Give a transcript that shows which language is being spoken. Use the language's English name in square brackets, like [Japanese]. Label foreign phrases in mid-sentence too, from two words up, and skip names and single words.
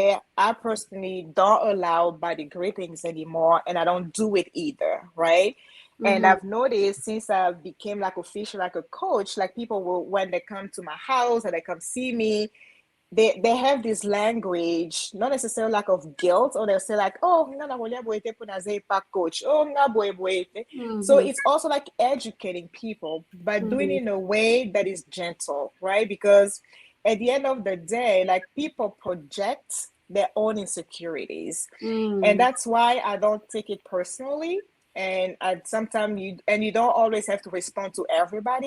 [English] Where I personally don't allow body greetings anymore, and I don't do it either, right? And Mm-hmm. I've noticed since I became like official, like a coach, like people will, when they come to my house and they come see me, they have this language, not necessarily lack of guilt, or they'll say like, [Lingala] oh, nga nabolia boite puna zei pa coach, oh, nga boy boite. [English] So Mm-hmm. it's also like educating people, but doing Mm-hmm. it in a way that is gentle, right? Because at the end of the day, like, people project their own insecurities, and Mm-hmm. that's why I don't take it personally. And sometimes you don't always have to respond to everybody.